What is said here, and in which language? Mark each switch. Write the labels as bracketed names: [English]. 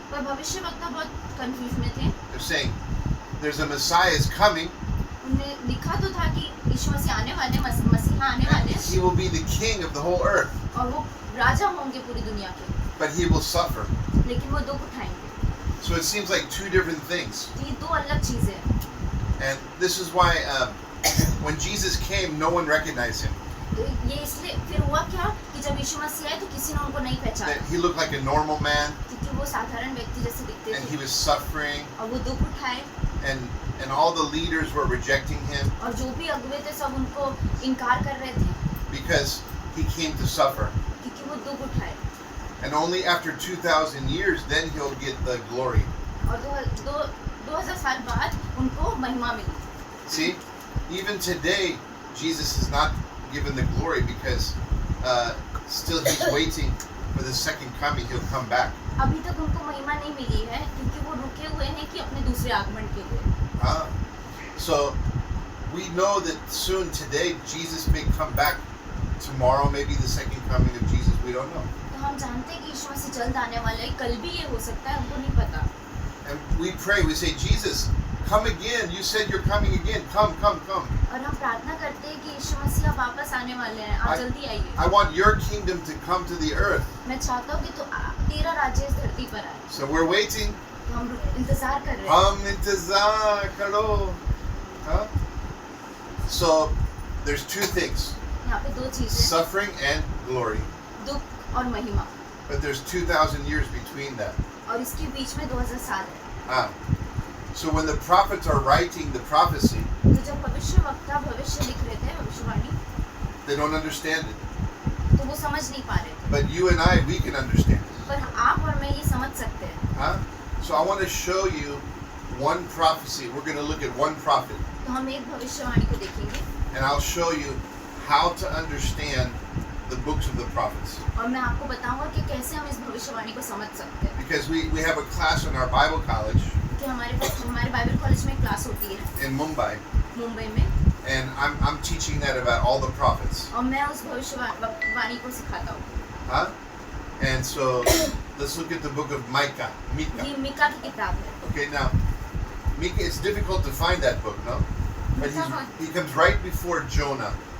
[Hindi] पर भविष्यवक्ता बहुत कंफ्यूज में थे [English] They're saying, there's a Messiah is coming, [Hindi] उन्हें लिखा तो था कि यीशु मसीह आने वाले, मसीहा आने [English] and [Hindi] वाले, [English] he will be the king of the whole earth, [Hindi] और वो राजा होंगे पूरी दुनिया के, [English] but he will suffer. [Hindi] लेकिन वो दुख उठाएंगे। [English] So it seems like two different things. [Hindi] तो ये दो अलग चीजें हैं। [English] And this is why when Jesus came, no one recognized him. [Hindi] तो ये इसलिए फिर हुआ क्या कि जब यीशु मसीह आए तो किसी ने उनको नहीं पहचाना, [English] That he looked like a normal man, [Hindi] क्योंकि वो साधारण व्यक्ति जैसे दिखते [English] and he [Hindi] थे [English] was suffering, [Hindi] और वो दुख उठाए, [English] and all the leaders were rejecting him [Hindi] और जो भी अगुवे थे सब उनको इनकार कर रहे थे [English] because he came to suffer. [Hindi] क्योंकि वो दुख उठाए। [English] And only after 2,000 years, then he'll get the glory. [Hindi] और 2000 साल बाद उनको महिमा मिली। [English] See, even today, Jesus is not given the glory because still he's waiting for the second coming. He'll come back. [Hindi] अभी तक उनको महिमा नहीं मिली है क्योंकि वो रुके हुए हैं कि अपने दूसरे आगमन के लिए। [English] So we know that soon today Jesus may come back. Tomorrow, maybe the second coming of Jesus. We don't know. [Hindi] तो हम जानते हैं कि यीशु मसीह जल्द आने वाले हैं, कल भी ये हो सकता है, हमको नहीं पता। [English] And we pray. We say, Jesus, come again. You said you're coming again. Come, come, come. [Hindi] और हम प्रार्थना करते हैं कि यीशु मसीह वापस आने वाले हैं, आप जल्दी आइए। [English] I want your kingdom to come to the earth. [Hindi] मैं चाहता हूँ कि तेरा राज्य इस धरती पर आए। [English] So we're waiting. [Hindi] तो हम इंतजार कर रहे हैं। Hum intizar karo. [English] Huh? So there's two things: [Hindi] यहाँ पे दो चीजें, [English] suffering and glory. [Hindi] दुख और महिमा, [English] But there's 2,000 years between that. [Hindi] और इसके बीच में 2000 साल है। [English] So when the prophets are writing the prophecy, [Hindi] तो जब भविष्यवक्ता भविष्य लिख रहे थे, भविष्यवाणी, [English] they don't understand it. [Hindi] तो वो समझ नहीं पा रहे थे। [English] But you and I, we can understand it. [Hindi] पर आप और मैं ये समझ सकते हैं। Huh? [English] So I want to show you one prophecy. We're going to look at one prophet, [Hindi] तो हम एक भविष्यवाणी को देखेंगे [English] and I'll show you how to understand the books of the prophets. [Hindi] और मैं आपको बताऊंगा कि कैसे हम इस भविष्यवाणी को समझ सकते हैं। [English] Because we have a class in our Bible college [Hindi] कि हमारे बाइबल कॉलेज में क्लास होती है [English] in Mumbai, [Hindi] मुंबई में, [English] and I'm teaching that about all the prophets. [Hindi] और मैं उस भविष्यवाणी को सिखाता हूँ। Huh? [English] And so let's look at the book of Micah. [Hindi] ये मीका की किताब है। [English] Okay, now Micah, it's difficult to find that book, no? But he comes right before Jonah.